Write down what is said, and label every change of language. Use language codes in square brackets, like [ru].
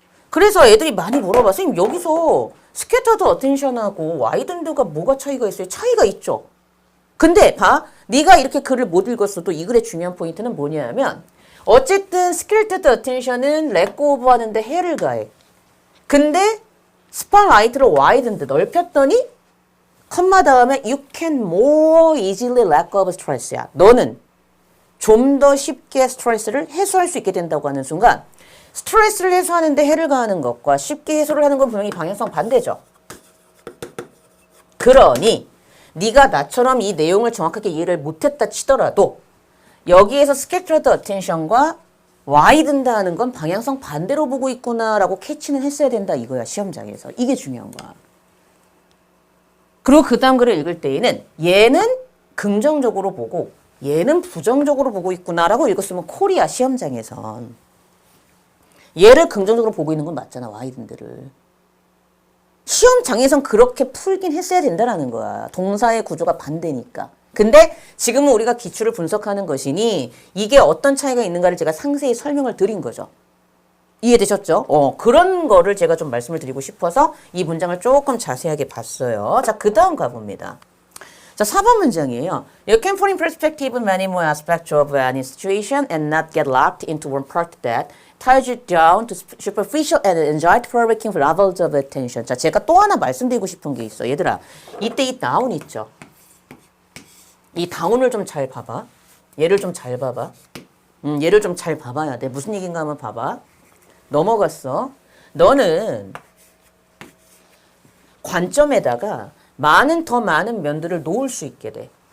[ko] 그래서 애들이 많이 물어봐. 선생님 여기서 스캐터드 어텐션하고 와이든드가 뭐가 차이가 있어요? 차이가 있죠. 근데 봐. 네가 이렇게 글을 못 읽었어도 이 글의 중요한 포인트는 뭐냐면 어쨌든 스캐터드 어텐션은 렛고 오브 하는데 해를 가해. 근데 스팟라이트로 와이든드 넓혔더니 컴마 다음에 [en] you can more easily let go of stress [ko] 야. 너는 좀 더 쉽게 스트레스를 해소할 수 있게 된다고 하는 순간 스트레스를 해소하는데 해를 가하는 것과 쉽게 해소를 하는 건 분명히 방향성 반대죠. 그러니 네가 나처럼 이 내용을 정확하게 이해를 못했다 치더라도 여기에서 scattered attention과 widened 하는 건 방향성 반대로 보고 있구나라고 캐치는 했어야 된다 이거야 시험장에서. 이게 중요한 거야. 그리고 그 다음 글을 읽을 때에는 얘는 긍정적으로 보고 얘는 부정적으로 보고 있구나라고 읽었으면 콜이야 시험장에선. 얘를 긍정적으로 보고 있는 건 맞잖아 와이든들을. 시험장에선 그렇게 풀긴 했어야 된다라는 거야. 동사의 구조가 반대니까. 근데 지금은 우리가 기출을 분석하는 것이니 이게 어떤 차이가 있는가를 제가 상세히 설명을 드린 거죠. 이해되셨죠? 그런 거를 제가 좀 말씀을 드리고 싶어서 이 문장을 조금 자세하게 봤어요. 자, 그 다음 가봅니다. 자, 4번 문장이에요. [en] You can put in perspective many more aspects of any situation and not get locked into one part that ties you down to superficial and anxiety-provoking levels of attention. [ko] 자, 제가 또 하나 말씀드리고 싶은 게 있어. 얘들아, 이때 이 다운 있죠? 이 다운을 좀 잘 봐봐. 얘를 좀 잘 봐봐. 얘를 좀 잘 봐봐야 돼. 무슨 얘기인가 한번 봐봐. 넘어갔어. 너는 관점에다가 더 많은 면들을 놓을 수 있게 돼.